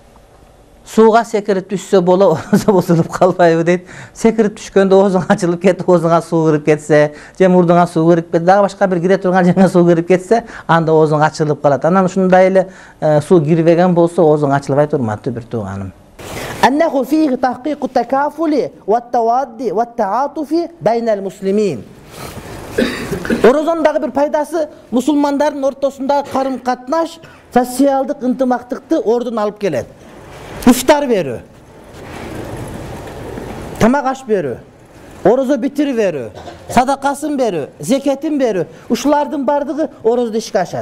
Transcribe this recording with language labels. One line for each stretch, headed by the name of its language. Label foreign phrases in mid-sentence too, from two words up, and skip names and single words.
Kyrgyz: Сууга секирип түшсө болот, орозо бузулуп калбайбы дейт. Секирип түшкөндө оозуң ачылып кетип, оозуңа суу кирип кетсе, же мурдуңа суу кирип кетсе, дагы башка бир кире турган жерге суу кирип кетсе, анда оозуң ачылып калат. Анан ушундай эле суу кирбеген болсо, оозуң ачылбайт, урматтуу бир тууганым.
Arabic: أنه فيه تحقيق التكافل والتوادي والتعاطف بين المسلمين.
Kyrgyz: Орозондагы бир пайдасы мусулмандардын ортосундагы карым-катнаш, социалдык ынтымактыкты ордун алып келет. Ифтар берүү, тамак аш берүү, орозо битирип берүү, садакасын берүү, зекетин берүү, ушулардын бардыгы орозодо ишке ашат.